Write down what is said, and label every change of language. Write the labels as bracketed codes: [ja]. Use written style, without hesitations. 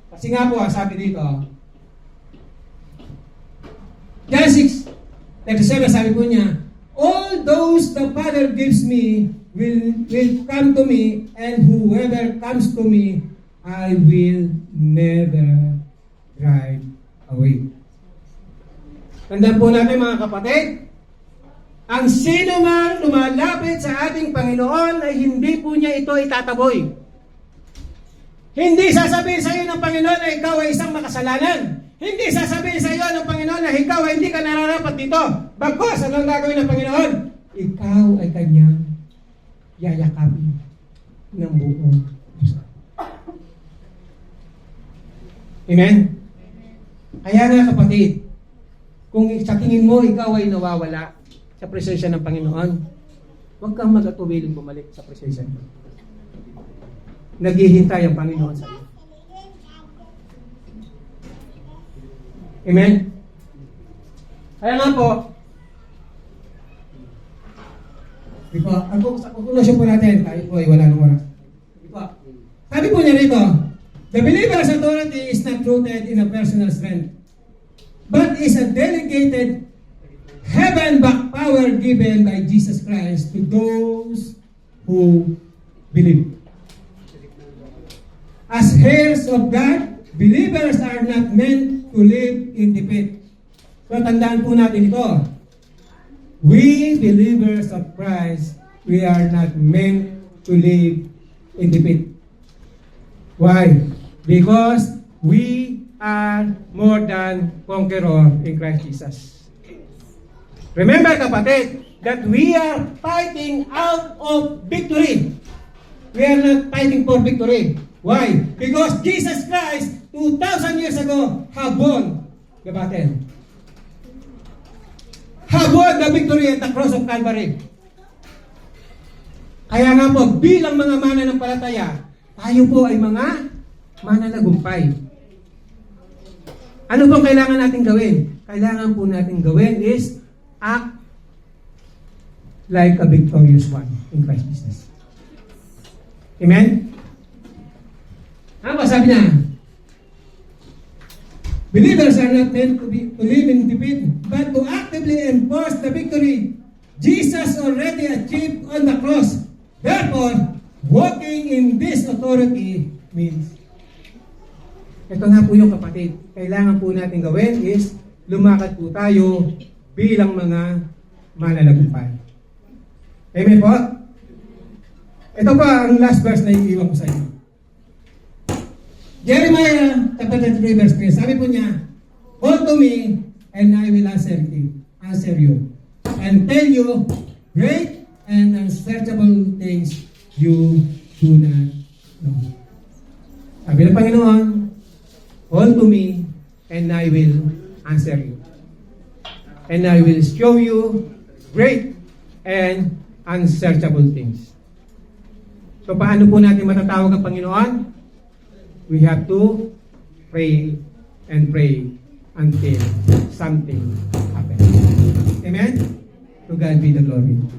[tl] Kasi nga po, sabi dito, [en] John 6:37, [tl] sabi po niya, [en] all those the Father gives me will come to me, and whoever comes to me, I will never drive away. [tl] Tandaan po natin mga kapatid, ang sino man lumalapit sa ating Panginoon ay hindi po niya ito itataboy. Hindi sasabihin sa iyo ng Panginoon na ikaw ay isang makasalanan. Hindi sasabihin sa iyo ng Panginoon na ikaw ay hindi ka nararapat dito. Bagkus, ano ang gagawin ng Panginoon? Ikaw ay kanyang yayakapin ng buong puso. Amen? Kaya nga kapatid, kung sa tingin mo ikaw ay nawawala sa presensya ng Panginoon, huwag kang mag-atuwiling bumalik sa presensya niya. Naghihintay ang Panginoon sa iyo. Amen? Kaya nga po, ang conclusion po natin, tayo po ay wala nang oras. [en] Sabi po niya rito, the believer's authority is not rooted in a personal strength, but is a delegated heaven-backed power given by Jesus Christ to those who believe. As heirs of God, believers are not meant to live in defeat. [tl] So tandaan po natin ito. [en] We believers of Christ, we are not meant to live in defeat. Why? Because we are more than conqueror in Christ Jesus. Remember, kapatid, that we are fighting out of victory. We are not fighting for victory. Why? Because Jesus Christ, 2,000 years ago, have won the battle. Have won the victory at the cross of Calvary. [tl] Kaya nga po, bilang mga mananampalataya, tayo po ay mga mananagumpay. Ano pong kailangan natin gawin? Kailangan po natin gawin [en] is act like a victorious one in Christ Jesus. Amen? [tl] Ano ba sabi niya? [en] Believers are not meant to live in defeat, but to actively enforce the victory Jesus already achieved on the cross. Therefore, walking in this authority means, [tl] ito nga po yung kapatid, kailangan po natin gawin is lumakad po tayo bilang mga mananagumpay. Amen po? Ito pa ang last verse na iiwan ko sa inyo. [en] Jeremiah chapter 3 verse 3, [tl] sabi po niya, [en] call to me and I will answer you and tell you great and unsearchable things you do not know. [tl] Sabi ng Panginoon, [en] call to me and I will answer you. And I will show you great and unsearchable things. [tl] So paano po natin matatawag ang Panginoon? [en] We have to pray and pray until something happens. Amen? To God be the glory.